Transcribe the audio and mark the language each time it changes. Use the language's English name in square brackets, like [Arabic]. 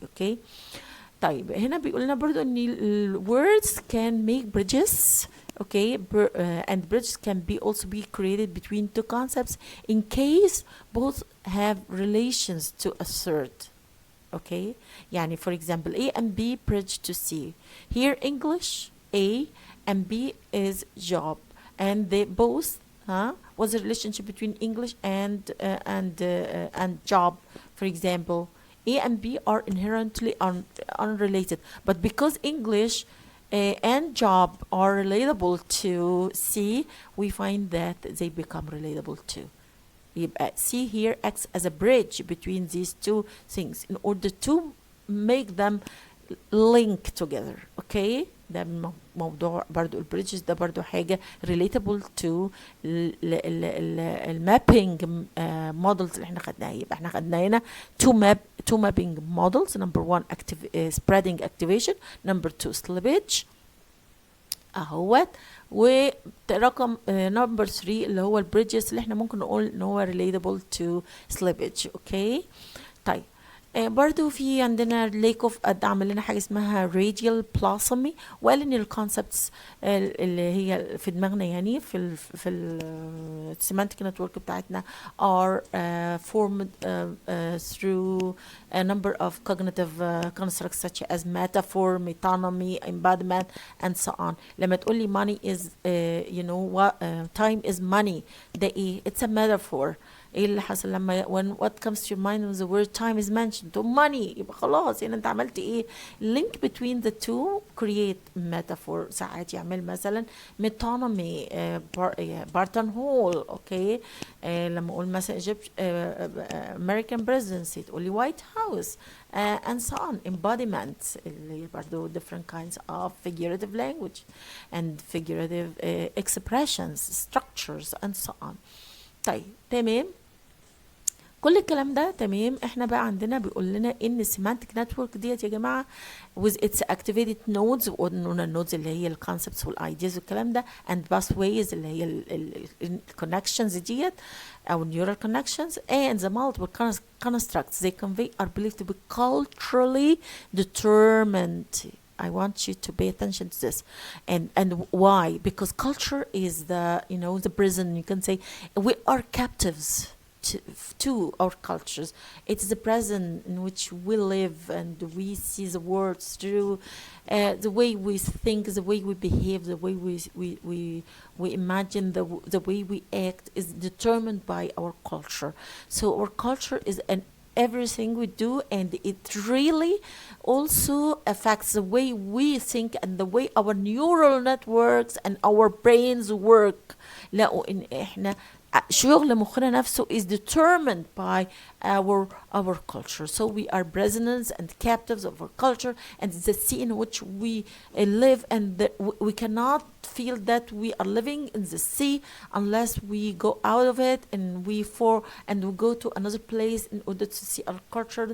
[Arabic] okay، طيب هنا بيقول لنا برضو ان [English] words can make bridges. okay، and bridges can be also be created between two concepts in case both have relations to assert. okay، يعني for example A and B bridge to C. Here English A and B is job, and they both was a relationship between English and job. For example, A and B are inherently unrelated, but because English and job are relatable to C, we find that they become relatable too. يبقى C here acts as a bridge between these two things in order to make them link together. [Arabic] okay، ده موضوع برضو البريدجز ده برضو حاجة [English] relatable to [Arabic] المابينج models اللي احنا خدناها. يبقى احنا خدنا هنا [English] two mapping models. number 1 spreading activation, number 2 slippage اهوت، ورقم number 3 [Arabic] اللي هو البريدجز اللي احنا ممكن نقول ان هو [English] relatable to slippage. okay، طيب [Arabic] برضو في عندنا ليكوف عمل لنا حاجة اسمها [English] radial blossoming، [Arabic] وقال ان الكونسبتس اللي هي في دماغنا يعني في [English] semantic network بتاعتنا are formed through a number of cognitive constructs such as metaphor, metonymy, embodiment and so on. [Arabic] لما تقولي [English] money is you know what time is money، [Arabic] ده ايه؟ [English] it's a metaphor. [Arabic] ايه اللي حصل لما [English] when what comes to your mind when the word time is mentioned to money؟ [Arabic] يبقى خلاص يعني انت عملت ايه؟ [English] link between the two create metaphor. [Arabic] ساعات يعمل مثلا metonymy بارتون هول. اوكي لما اقول مثلا [English] American presidency تقولي White House and so on. embodiment [Arabic] اللي برضو [English] different kinds of figurative language and figurative expressions, structures and so on. [Arabic] طيب تمام، كل الكلام ده تمام. احنا بقى عندنا بيقول لنا ان السيمانتك نتورك ديت يا جماعه [English] with its activated nodes، [Arabic] وقلنا النودز اللي هي الكونسبتس والايدياز والكلام ده and pathways اللي هي الكونكشنز ديت او [English] neural connections and the multiple constructs they convey are believed to be culturally determined. I want you to pay attention to this. And why? Because culture is the, you know, the prison. You can say we are captives to our cultures. It's the prison in which we live and we see the world through the way we think, the way we behave, the way we imagine, the way we act is determined by our culture. So our culture is an everything we do, and it really also affects the way we think and the way our neural networks and our brains work. [Arabic] لقوا ان احنا شغل مخنا نفسه [English] is determined by our culture. So we are prisoners and captives of our culture, and it's the sea in which we live, and we cannot feel that we are living in the sea unless we go out of it and we go to another place in order to see our culture.